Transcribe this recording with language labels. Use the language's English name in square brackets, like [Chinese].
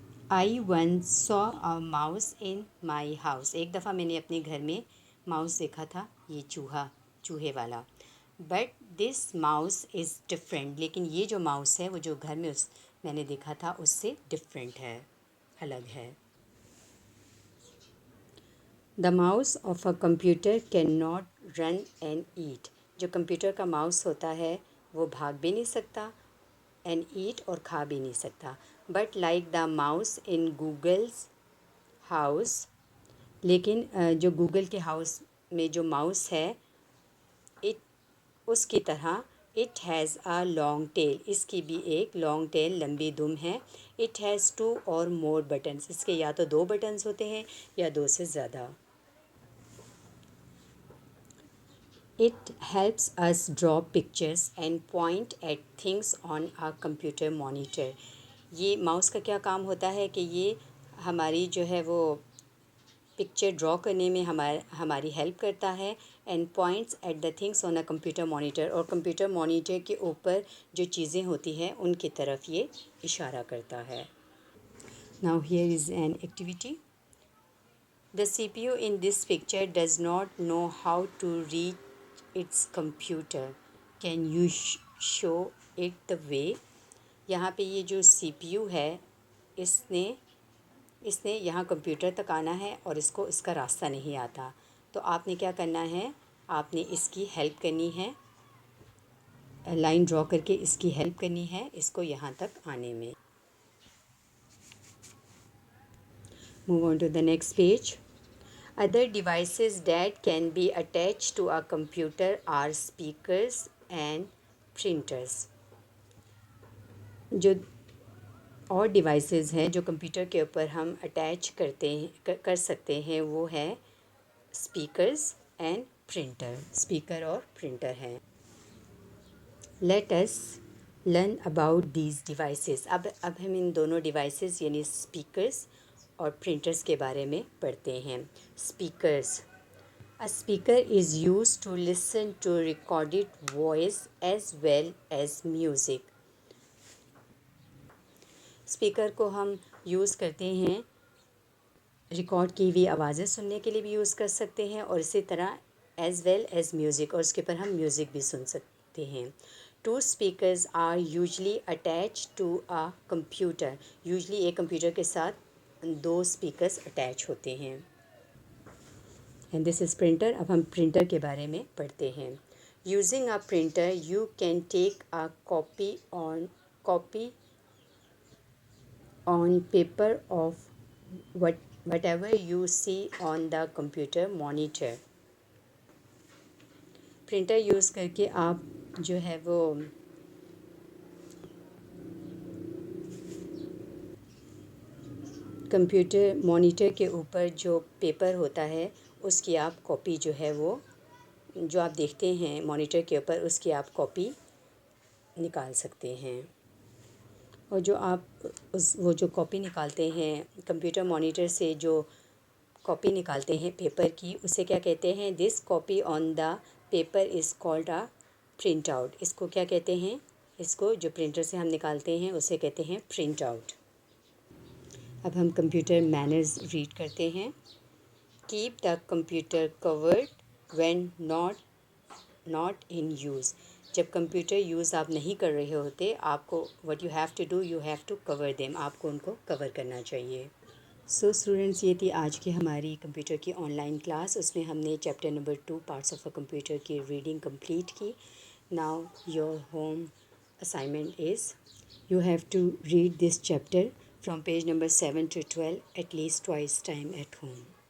[English] I once saw a mouse in my house. [Urdu] ایک دفعہ میں نے اپنے گھر میں ماؤس دیکھا تھا, یہ چوہے والا. [English] But this mouse is different. [Urdu] لیکن یہ جو ماؤس ہے وہ جو گھر میں میں نے دیکھا تھا اس سے ڈفرینٹ ہے, الگ ہے. [English] The mouse of a computer can not run and eat. [Urdu] جو کمپیوٹر کا ماؤس ہوتا ہے وہ بھاگ بھی نہیں سکتا, [English] and eat [Urdu] اور کھا بھی نہیں سکتا. [English] But like the mouse in Google's house. [Urdu] لیکن جو گوگل کے ہاؤس میں جو ماؤس ہے اس کی طرح [English] It has a long tail. [Urdu] اس کی بھی ایک لانگ ٹیل, لمبی دم ہے. [English] It has 2 or more buttons. [Urdu] اس کے یا تو 2 بٹنس ہوتے ہیں یا 2 سے زیادہ. [English] It helps us draw pictures and point at things on a computer monitor. [Urdu] یہ ماؤس کا کیا کام ہوتا ہے کہ یہ ہماری جو ہے وہ پکچر ڈرا کرنے میں ہماری ہیلپ کرتا ہے. [English] And points at the things on a computer monitor. [Urdu] اور کمپیوٹر مانیٹر کے اوپر جو چیزیں ہوتی ہیں ان کی طرف یہ اشارہ کرتا ہے. [English] Now here is an activity. The CPU in this picture does not know how to reach its computer. Can you show it the way? [Urdu] یہاں پہ یہ جو سی پی یو ہے اس نے یہاں کمپیوٹر تک آنا ہے اور اس کو اس کا راستہ نہیں آتا. تو آپ نے کیا کرنا ہے, آپ نے اس کی ہیلپ کرنی ہے, لائن ڈرا کر کے اس کی ہیلپ کرنی ہے اس کو یہاں تک آنے میں. [English] Move on to the next page. Other devices that can be attached to a computer are speakers and printers. [Urdu] جو اور ڈیوائسیز ہیں جو کمپیوٹر کے اوپر ہم اٹیچ کر سکتے ہیں وہ ہے اسپیکرز اینڈ پرنٹر. اسپیکر اور پرنٹر ہیں. [English] Let us learn about these devices. [Urdu] اب ہم ان دونوں ڈیوائسیز یعنی اسپیکرز اور پرنٹرز کے بارے میں پڑھتے ہیں. [English] Speakers. A speaker is used to listen to recorded voice as well as music. [Urdu] Speaker کو ہم یوز کرتے ہیں ریکارڈ کی ہوئی آوازیں سننے کے لیے بھی یوز کر سکتے ہیں, اور اسی طرح [English] as well as music, [Urdu] اور اس کے اوپر ہم میوزک بھی سن سکتے ہیں. [English] 2 speakers are usually attached to a computer. [Urdu] Usually ایک کمپیوٹر کے ساتھ 2 اسپیکرز اٹیچ ہوتے ہیں. [English] And this is printer. [Urdu] اب ہم پرنٹر کے بارے میں پڑھتے ہیں. [English] Using a printer you can take a copy on paper of whatever you see on the computer monitor. [Urdu] Printer use کر کے آپ جو ہے وہ کمپیوٹر مانیٹر کے اوپر جو پیپر ہوتا ہے اس کی آپ کاپی جو ہے وہ جو آپ دیکھتے ہیں مانیٹر کے اوپر اس کی آپ کاپی نکال سکتے ہیں. اور جو آپ وہ جو کاپی نکالتے ہیں کمپیوٹر مانیٹر سے جو کاپی نکالتے ہیں پیپر کی, اسے کیا کہتے ہیں, [English] This copy on the paper is called a printout. [Urdu] اس کو کیا کہتے ہیں, اس کو جو پرنٹر سے ہم نکالتے ہیں اسے کہتے ہیں پرنٹ آؤٹ. اب ہم کمپیوٹر مینرز ریڈ کرتے ہیں. [English] Keep the computer covered when not in use. [Urdu] جب کمپیوٹر یوز آپ نہیں کر رہے ہوتے آپ کو [English] What you have to do, you have to cover them. [Urdu] آپ کو ان کو کور کرنا چاہیے. [English] so students, [Urdu] یہ تھی آج کی ہماری کمپیوٹر کی آن لائن کلاس. اس میں ہم نے chapter number 2 parts of a computer کی ریڈنگ کمپلیٹ کی. [English] Now your home assignment is you have to read this chapter from page number 7 to 12 at least twice time at home.